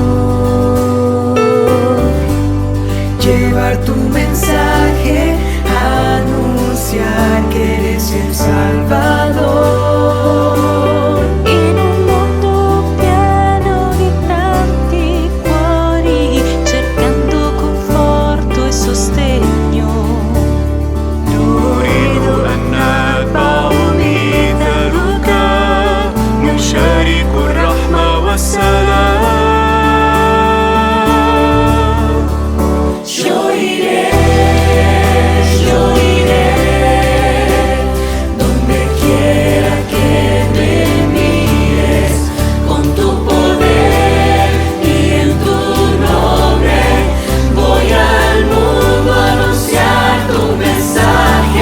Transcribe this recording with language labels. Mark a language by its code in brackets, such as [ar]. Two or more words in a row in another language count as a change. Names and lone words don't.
[es] Llevar tu mensaje, anunciar que eres el Salvador. [it] In un mondo pieno di tanti cuori, cercando conforto e sostegno. [ar] نريد أن نتبع مثلك، نشارك الرحمة والسلام. [es] Yo iré donde quiera que me envíes, con tu poder y en tu nombre voy al mundo a anunciar tu mensaje.